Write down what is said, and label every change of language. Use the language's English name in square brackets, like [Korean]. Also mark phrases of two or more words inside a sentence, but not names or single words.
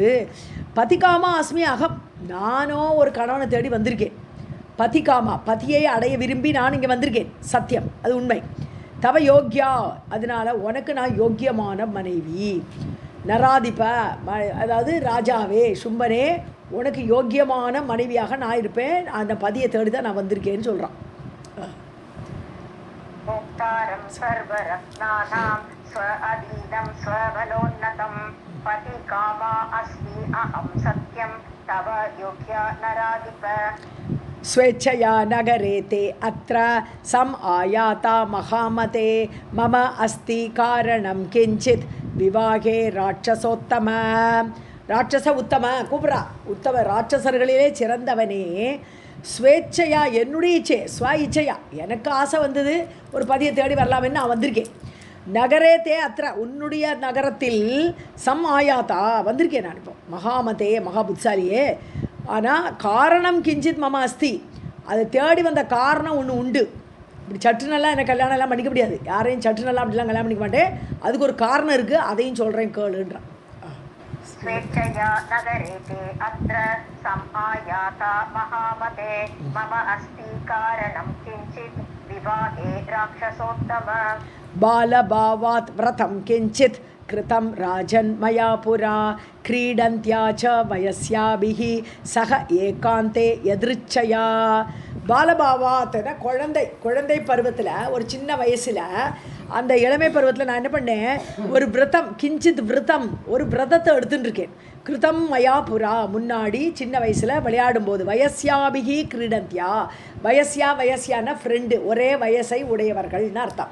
[Sanskrit] पतिकामा अस्मि अहम्, [Tamil] நானும் ஒரு கணவனை தேடி வந்திருக்கேன், பதிகாமா பதியை அடைய விரும்பி நான் இங்கே வந்திருக்கேன், சத்தியம் அது உண்மை. [Sanskrit] तव योग्या, [Tamil] அதனால் உனக்கு நான் யோக்கியமான மனைவி. நராதிப, அதாவது ராஜாவே சும்பனே உனக்கு யோக்கியமான மனைவியாக நான் இருப்பேன், அந்த பதியை தேடி தான் நான் வந்திருக்கேன்னு சொல்கிறான். [Sanskrit] भोक्तारं सर्वरत्नानां स्व अधीनं स्वबलोन्नतं पतिकामा अस्मि अहं सत्यं तव योग्या नराधिप स्वेच्छया नगरे ते अत्र सम आयाता महामते मम अस्ति कारणं किञ्चित् विवाहे राक्षसोत्तम. राक्षस उत्तम [Tamil] கூப்பிட்றா, உத்தம ராட்சசர்களிலே சிறந்தவனே, ஸ்வேச்சையா என்னுடைய இச்சை, [Sanskrit] स्व इच्छया [Tamil] எனக்கு ஆசை வந்தது ஒரு பதியை தேடி வரலாமென்னு நான் வந்திருக்கேன். [Sanskrit] नगरे ते अत्र [Tamil] உன்னுடைய நகரத்தில் [Sanskrit] सम आयाता [Tamil] வந்திருக்கேன் நான் இப்போ, மகாமதே மகா புத்திசாலியே. ஆனால் [Sanskrit] कारणं किञ्चित् मम अस्ति, [Tamil] அதை தேடி வந்த காரணம் ஒன்று உண்டு. இப்படி சட்டுனெல்லாம் எனக்கு கல்யாணம் எல்லாம் பண்ணிக்க முடியாது, யாரையும் சட்டுனெல்லாம் அப்படிலாம் கல்யாணம் பண்ணிக்க மாட்டேன், அதுக்கு ஒரு காரணம் இருக்குது, அதையும் சொல்கிறேன் கேளுன்றான். [Sanskrit] स्वेच्छया नगरे ते अत्र समायाता महामते मम अस्ति कारणं किञ्चित् विवाहे राक्षसोत्तम बालभावात् व्रतं किञ्चित् कृतं राजन् मया पुरा क्रीडन्त्या च वयस्याभिः सह एकान्ते यदृच्छया. [Tamil] பாலபாவாத்துனா குழந்தை பருவத்தில் ஒரு சின்ன வயசில் அந்த இளமை பருவத்தில் நான் என்ன பண்ணேன், ஒரு விரதம் [Sanskrit] किञ्चित् व्रतम् [Tamil] ஒரு விரதத்தை எடுத்துட்டுருக்கேன். [Sanskrit] कृतं मया पुरा [Tamil] முன்னாடி சின்ன வயசில் விளையாடும்போது, [Sanskrit] वयस्याभिः क्रीडन्त्या, [Tamil] வயசியானா ஃப்ரெண்டு, ஒரே வயசை உடையவர்கள்னு அர்த்தம்.